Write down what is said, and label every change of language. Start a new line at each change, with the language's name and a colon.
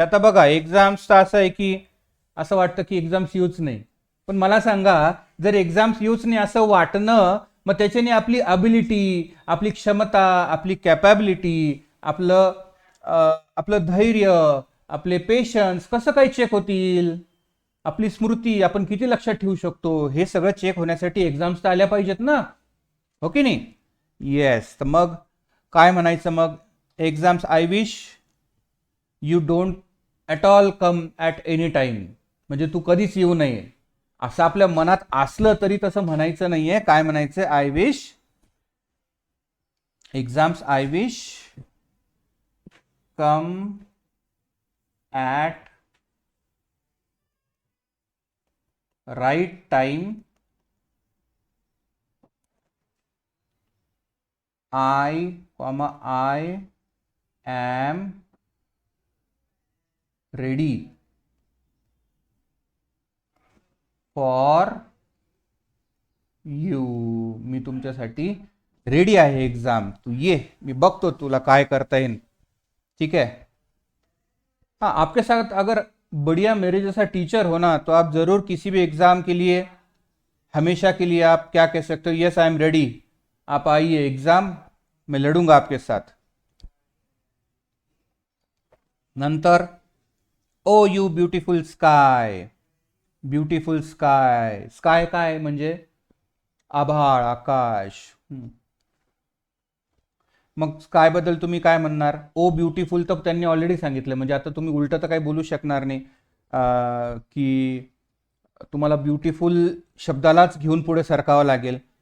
Marathi: आता बघा एक्झाम्स तर असं आहे की असं वाटतं की एक्झाम्स येऊच नाही, पण मला सांगा जर एक्झाम्स येऊच नाही असं वाटणं, मग त्याच्याने आपली अबिलिटी, आपली क्षमता, आपली कॅपॅबिलिटी, आपलं धैर्य, आपले पेशन्स कसं काही चेक होतील? आपली स्मृती, आपण किती लक्षात ठेवू शकतो, हे सगळं चेक होण्यासाठी एक्झाम्स तर आल्या पाहिजेत ना, हो की नाही? येस. तर मग काय म्हणायचं मग?
English: Exams I wish you don't at all come at any time.
Marathi: म्हणजे तू कधीच येऊ नये असं आपल्या मनात असलं तरी तसं म्हणायचं नाहीये. काय म्हणायचं?
English: I wish exams I wish come at right time. I, I am ready for you.
Marathi: मी तुमच्यासाठी रेडी आहे एग्जाम. तू ये, मी बघतो तुला काय करता येईल.
Hindi: ठीक है. हाँ, आपके साथ अगर बढ़िया मेरे जैसा टीचर हो ना, तो आप जरूर किसी भी एग्जाम के लिए हमेशा के लिए आप क्या कह सकते हो?
English: Yes I am ready.
Hindi: आप आइए एग्जाम, मैं लड़ूंगा आपके साथ.
English: नंतर oh you beautiful sky.
Marathi: Beautiful sky. Sky काय म्हणजे? आभाळ, आकाश. मग स्काय बद्दल तुम्ही काय म्हणणार? ओ ब्युटिफुल तर त्यांनी ऑलरेडी सांगितलं, म्हणजे आता तुम्ही उलट तर काही बोलू शकणार नाही की तुम्हाला ब्युटिफुल शब्दालाच घेऊन पुढे सरकावं लागेल.